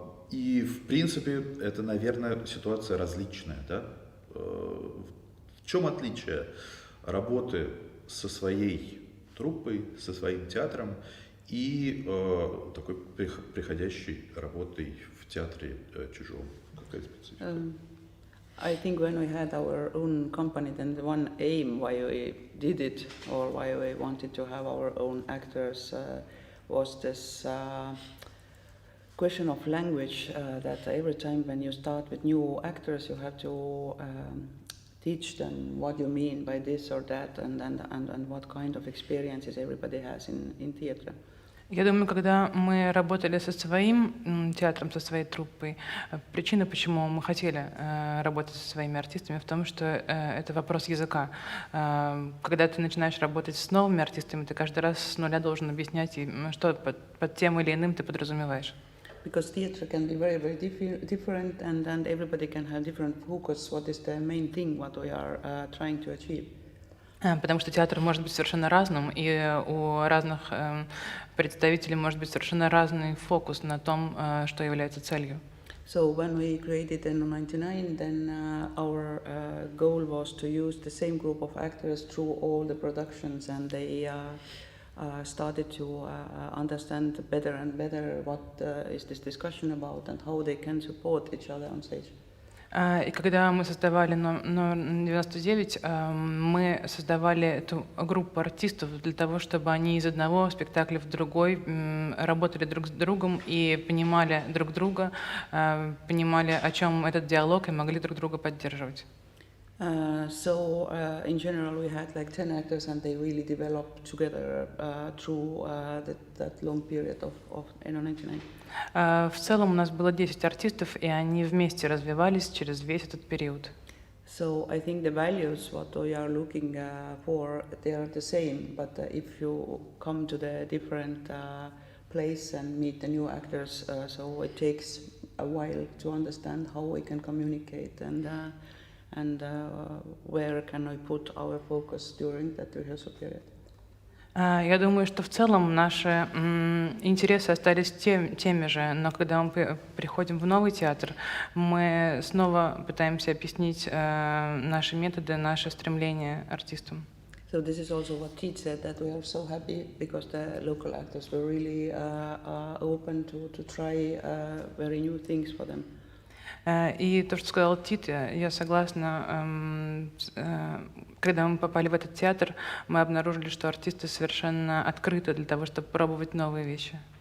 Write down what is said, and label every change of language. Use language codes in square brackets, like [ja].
[ru] И, в принципе, это, наверное, ситуация различная. Да? В чем отличие работы со своей труппой, со своим театром и такой приходящей работой в театре чужом? Какая специфика? [en] I think when we had our own company, then the one aim why we did it or why we wanted to have our own actors was this question of language, that every time when you start with new actors, you have to teach them what you mean by this or that, and what kind of experiences everybody has in theater. [ru] Я думаю, когда мы работали со своим театром, со своей труппой, причина, почему мы хотели работать со своими артистами, в том, что это вопрос языка. Когда ты начинаешь работать с новыми артистами, ты каждый раз с нуля должен объяснять, что под тем или иным ты подразумеваешь. [en] Because theater can be very different, and everybody can have different focus. What is the main thing what we are trying to achieve? [ru] Потому что театр может быть совершенно разным, и у разных представителей может быть совершенно разный фокус на том, что является целью. [en] So when we created Eno-99, then our goal was to use the same group of actors through all the productions, and they started to understand better and better what is this discussion about and how they can support each other on stage. [ru] И когда мы создавали номер 99, мы создавали эту группу артистов для того, чтобы они из одного спектакля в другой работали друг с другом и понимали друг друга, понимали, о чем этот диалог, и могли друг друга поддерживать. [en] So in general we had like 10 actors, and they really developed together through that long period of Eno-99. [ru] В целом у нас было 10 артистов, и они вместе развивались через весь этот период. [en] So I think the values what we are looking for, they are the same, but if you come to the different place and meet the new actors. So it takes a while to understand how we can communicate and where can we put our focus during that rehearsal period. [ru] Я думаю, что в целом наши интересы остались теми же, но когда мы приходим в новый театр, мы снова пытаемся объяснить наши методы, наши стремления артистам. [en] So this is also what Tiit said, that we are so happy because the local actors were really open to try very new things for them. [ru] И то, что сказал Тит, я согласна. Когда мы попали в этот театр, мы обнаружили, что артисты совершенно открыты для того, чтобы пробовать новые вещи.